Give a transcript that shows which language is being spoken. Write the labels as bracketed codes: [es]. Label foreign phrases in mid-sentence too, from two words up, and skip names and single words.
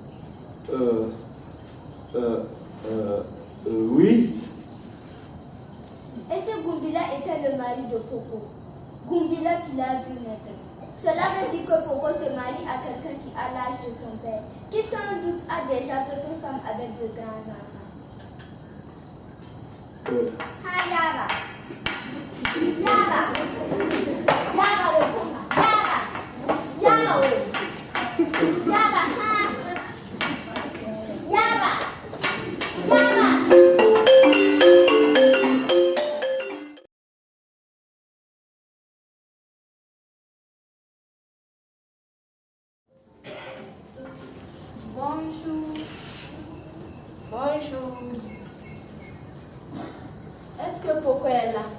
[fr] Oui. Et si Gumbila était le mari de Poco? Gumbila qui l'a vu naître. Cela veut dire que Poco se marie à quelqu'un qui a l'âge de son père, qui sans doute a déjà d'autres femmes avec de grands enfants. Yaba. Yaba. Yaba le Poco. Yaba. Yaba le. Yaba. Yaba. Yaba. Bonjour. Bonjour. Est-ce que Poco est là?